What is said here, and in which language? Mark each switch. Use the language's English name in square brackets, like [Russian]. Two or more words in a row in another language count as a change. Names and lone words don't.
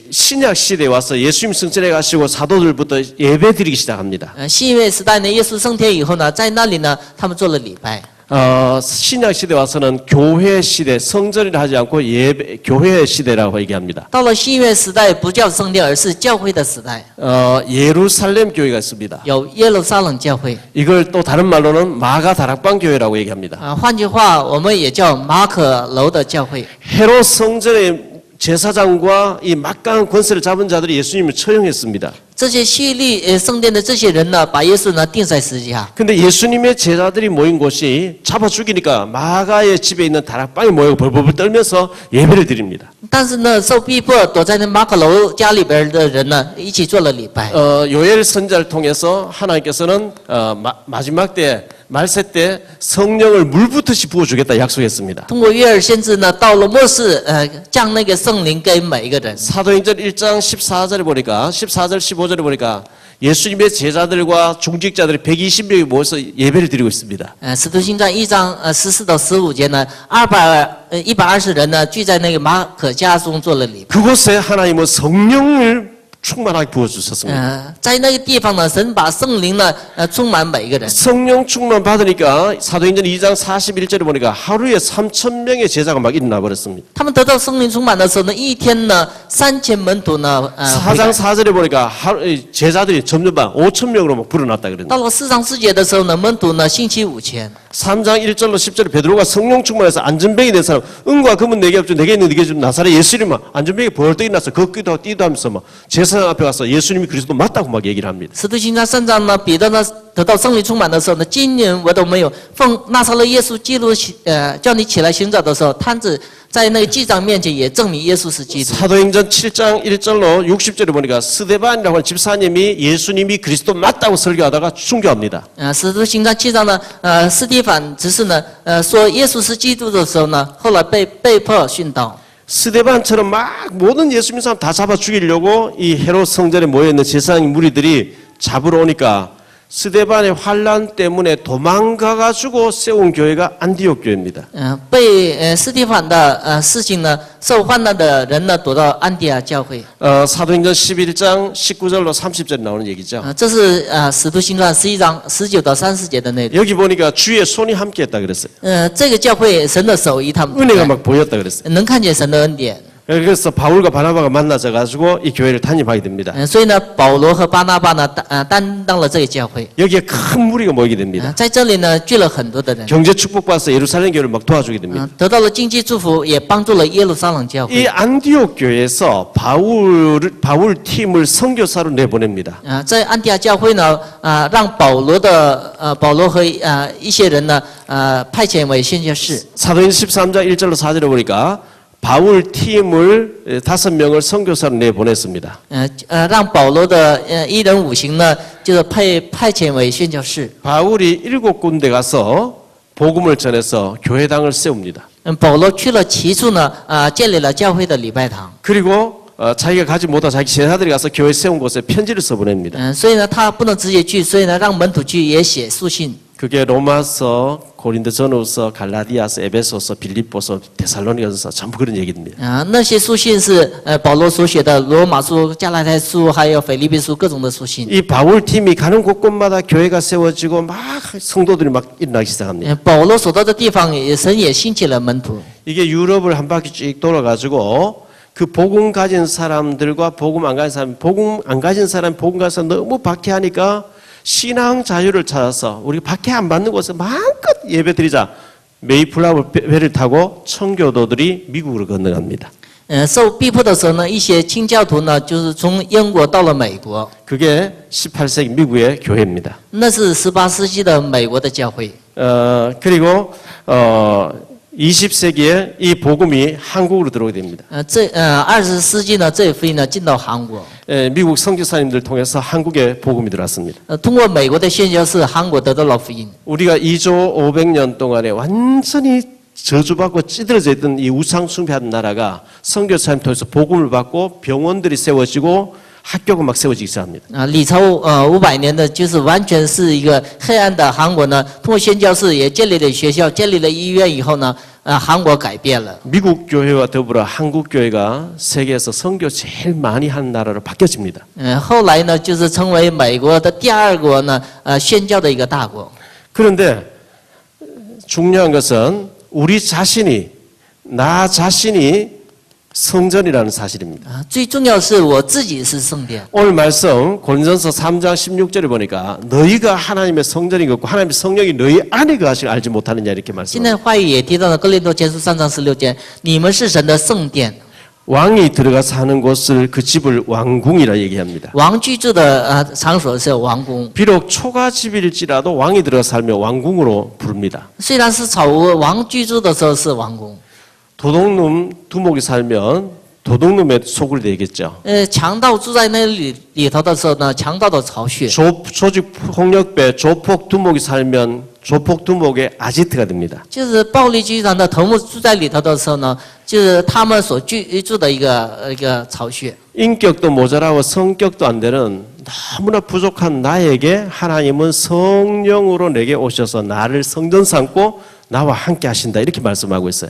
[Korean] 신약 시대에 와서 예수님 성전에 가시고 사도들부터 예배 드리기 시작합니다. [Chinese] 新约时代呢，耶稣升天以后呢，在那里呢，他们做了礼拜。 [Korean] 신약 시대 와서는 교회 시대, 성전이라 하지 않고 예배, 교회 시대라고 얘기합니다. [Chinese] 到了新约时代，不叫圣殿，而是教会的时代。 [Korean] 예루살렘 교회가 있습니다. [Chinese] 有耶路撒冷教会。 [Korean] 이걸 또 다른 말로는 마가 다락방 교회라고 얘기합니다. [Chinese] 换句话，我们也叫马可楼的教会。 [Korean] 헤롯 성전의 제사장과 이 막강한 권세를 잡은 자들이 예수님을 처형했습니다. [Chinese] 这些希律圣殿的这些人呢，把耶稣呢钉在十字架。 [Korean] 근데 예수님의 제자들이 모인 곳이 잡아 죽이니까 마가의 집에 있는 다락방에 모여 벌벌 떨면서 예배를 드립니다. [Chinese] 但是呢，受逼迫躲在那马可楼家里边的人呢，一起做了礼拜。 [Korean] 요엘 선지자를 통해서 하나님께서는 마지막 때 말세 때 성령을 물붓듯이 부어주겠다 약속했습니다. [Chinese] 通过约珥先知呢，到了末世，降那个圣灵给每一个人。 [Korean] 사도행전 1장 14절에 보니까 14절 15절에 보니까 예수님의 제자들과 중직자들이 120명이 모여서 예배를 드리고 있습니다. [Chinese] 使徒行传1章14到15节呢，120人呢聚在那个马可家中做了礼拜。 [Korean] 그곳에 하나님은 성령을 충만하게 부어주셨습니다. [Chinese] 在那个地方呢，神把圣灵呢，充满每一个人。 [Korean] 성령 충만 받으니까 사도행전 2장 41절에 보니까 하루에 3,000명의 제자가 막 일어나 버렸습니다. [Chinese] 他们得到圣灵充满的时候呢，一天呢3000门徒呢， [Korean] 4장 4절에 보니까 제자들이 점점 5,000명으로 막 불어났다 그랬는데 [Chinese] 到了4章4节的时候呢，门徒呢兴起5000。 [Korean] 3장 1절로 10절에 베드로가 성령 충만해서 안전뱅이 된 사람 은과 금은 내게 없죠 내게 있는 네게 좀 나사렛 예수님은 안전뱅이 벌떡 일어나서 걷기도 하고 뛰도 하면서 막 제사장 앞에 가서 예수님이 그리스도 맞다고 막 얘기를 합니다. [Chinese] 使徒行传3章呢，彼得呢得到圣灵充满的时候呢，今年我都没有奉拿撒勒耶稣基督叫你起来行走的时候，摊子在那个祭长面前也证明耶稣是基督。 [Korean] 사도행전 7장 1절로 60절에 보니까 스데반이라고 하는 집사님이 예수님이 그리스도 맞다고 설교하다가 순교합니다. [Chinese] 使徒行传7章呢，斯蒂凡只是呢，说耶稣是基督的时候呢，后来被迫殉道。 [Korean] 스데반처럼 막 모든 예수 믿는 사람 다 잡아 죽이려고 이 헤롯 성전에 모여있는 제사장 무리들이 잡으러 오니까 스데반의 환란 때문에 도망가가지고 세운 교회가 안디옥 교회입니다. [Chinese] 被斯蒂凡的事情呢，受患难的人呢，躲到安提亚教会。 [Korean] 사도행전 11장 19절로 30절 나오는 얘기죠. [Chinese] 这是使徒行传11章19到30节的内容。 [Korean] 여기 보니까 주의 손이 함께했다 그랬어요. [Chinese] 这个教会神的手与他们同 [Korean] 은혜가 [Chinese] 在 [Korean] 막 보였다 그랬어요. [Chinese] 能看见神的恩典。 [Korean] 그래서 바울과 바나바가 만나서 가지고 이 교회를 단임하게 됩니다. [Chinese] 所以呢，保罗和巴拿巴呢，担当了这个教会。 [Korean] 여기에 큰 무리가 모이게 됩니다. [Chinese] 在这里呢，聚了很多的人， [Korean] 경제 축복받아서 예루살렘 교회를 막 도와주게 됩니다. [Chinese] 得到了经济祝福，也帮助了耶路撒冷教 [Korean] 이 [Chinese] 会。 [Korean] 안디옥 교회에서 바울 팀을 선교사로 내보냅니다. [Chinese] 在安提亚教会呢，让保罗和一些人呢，派遣为宣教士。 [Korean] 사도행 13장 1절로 4절에 보니까 바울 팀을 5명을 선교사로 내보냈습니다. [Chinese] 让保罗的1人5行呢，就是派遣为宣教士。 [Korean] 바울이 7군데 가서 복음을 전해서 교회당을 세웁니다. [Chinese] 保罗去了7处呢，建立了教会的礼拜堂。 [Korean] 그리고 자기가 가지 못한 자기 제자들이 가서 교회 세운 곳에 편지를 써보냅니다. [Chinese] 所以呢，他不能直接去，所以呢，让门徒去也写书信。 [Korean] 그게 로마서, 고린도전후서, 갈라디아서, 에베소서, 빌립보서, 데살로니가서 전부 그런 얘기입니다. [Chinese] 那些书信是保罗所写的罗马书、加拉太书，还有腓立比书各种的书信。 [Korean] 이 바울 팀이 가는 곳곳마다 교회가 세워지고 막 성도들이 막 일어나기 시작합니다. [Chinese] 保罗所到的地方，神也兴起了门徒。 [Korean] 이게 유럽을 한 바퀴 쭉 돌아가지고 그 복음 가진 사람들과 복음 안 가진 사람, 복음 안 가진 사람, 복음 가서 너무 박해하니까 신앙 자유를 찾아서 우리 박해 안 받는 곳에 마음껏 예배드리자. 메이플라워 배를 타고 청교도들이 미국으로 건너갑니다. [Chinese] 受逼迫的时候呢，一些清教徒呢，就是从英国到了美国。 [Korean] 그게 18세기 미국의 교회입니다. [Chinese] 那是18世纪的美国的教会。 [Korean] 그리고 20세기에 이 복음이 한국으로 들어오게 됩니다. [Chinese] 20 世纪呢，这福音呢进到韩国。 [Korean] 미국 선교사님들 통해서 한국에 복음이 들어왔습니다. [Chinese] 通过美国的宣教士，韩国得到了福音。 [Korean] 우리가 2조 500년 동안에 완전히 저주받고 찌들어져 있던 이 우상 숭배하는 나라가 선교사님 통해서 복음을 받고 병원들이 세워지고 학교가 막 세워지기 시작합니다. [Chinese] 里头500年的就是完全是一个黑暗的韩国呢，通过宣教士也建立了学校，建立了医院以后呢，韩国改变了。 [Korean] 미국 교회와 더불어 한국 교회가 세계에서 선교 제일 많이 한 나라로 바뀌어집니다. [Chinese] 后来呢，就是成为美国的第二国呢，宣教的一个大国。 [Korean] 그런데 중요한 것은 우리 자신이 나 자신이 성전이라는 사실입니다. [Chinese] 最重要是我自己是圣殿。 [Korean] 오늘 말씀 고린도전서 3장 16절에 보니까 너희가 하나님의 성전인 것고 하나님의 성령이 너희 안에 거하시를 알지 못하느냐 이렇게 [Chinese] 现 [Korean] 말씀합니다. [Chinese] 在话语也提到了哥林多前书3章16节，你们是神的圣殿， [Korean] 왕이 들어가 사는 곳을 그 집을 왕궁이라 얘기합니다. [Chinese] 王居住的场所是王宫。 [Korean] 비록 초가집일지라도 왕이 들어가 살면 왕궁으로 부릅니다. [Chinese] 虽然是草屋，王居住的时候是王宫。 [Korean] 도둑놈 두목이 살면 도둑놈의 속을 내겠죠. [Chinese] 强盗住在那里头的时候呢，强盗的巢穴。 [Korean] 조직 폭력배 조폭 두목이 살면 조폭 두목의 아지트가 됩니다. [Chinese] 就是暴力集团的头目住在里头的时候呢，就是他们所居住的一个巢穴。 [Korean] 인격도 모자라고 성격도 안 되는 너무나 부족한 나에게 하나님은 성령으로 내게 오셔서 나를 성전 삼고 나와 함께 하신다 이렇게 말씀하고 있어요.